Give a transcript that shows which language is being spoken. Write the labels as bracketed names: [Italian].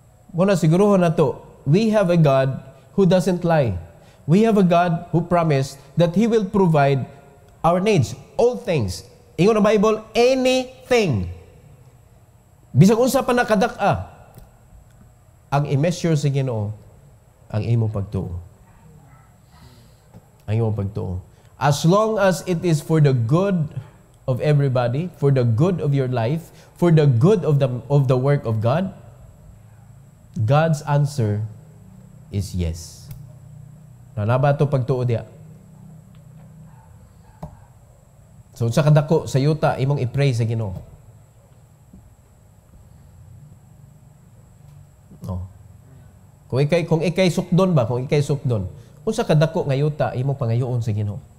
[Cebuano] Muna siguro na to, [English] we have a God who doesn't lie. We have a God who promised that He will provide our needs, all things. [Cebuano] Ingon ang Bible, anything. Bisag unsa pa nakadak-a, ang i-measure sa Ginoo ang imong pagtuo. Ang imong pagtuo. [English] As long as it is for the good of everybody, for the good of your life, for the good of the work of God, God's answer is yes. [Cebuano] Nanaba ito pagtuo diya. So sa kadako sa yuta imong i-pray sa Ginoo. No. Kung ikay sukdon ba, kung ikay sukdon, unsa kadako nga yuta imong pangayoon sa Ginoo.